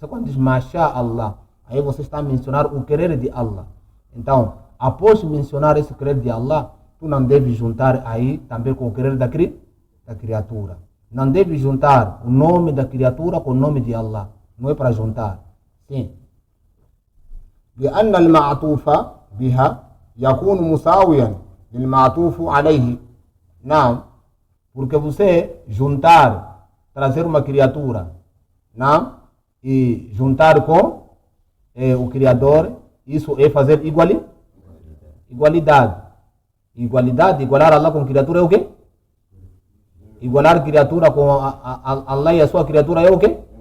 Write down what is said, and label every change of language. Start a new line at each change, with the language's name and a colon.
Portuguese: Você quando diz Masha Allah, aí você está a mencionar o querer de Allah. Então, após mencionar esse querer de Allah, tu não deve juntar aí também com o querer da criatura. Não deve juntar o nome da criatura com o nome de Allah. Não é para juntar. Sim.
Arabic: لأن المعطوف بها يكون مساويا للمعطوف عليه.
Portuguese: Não. Porque você juntar, trazer uma criatura, não? E juntar com o Criador, isso é fazer igualdade. Igualdade, igualar Allah com criatura é o quê? Igualar criatura com Allah e a sua criatura é o quê?